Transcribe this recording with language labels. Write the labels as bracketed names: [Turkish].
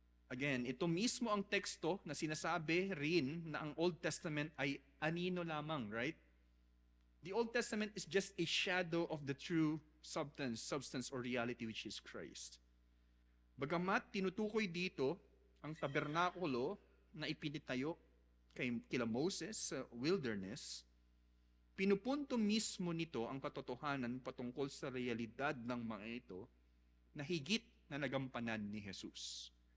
[Filipino] Again, ito mismo ang teksto na sinasabi rin na ang Old Testament ay anino lamang, right? [English] The Old Testament is just a shadow of the true substance or reality, which is Christ. [Filipino] Bagamat tinutukoy dito ang tabernakulo na ipinitayo kila Moses sa wilderness, pinupunto mismo nito ang katotohanan patungkol sa realidad ng mga ito na higit na nagampanan ni Jesus.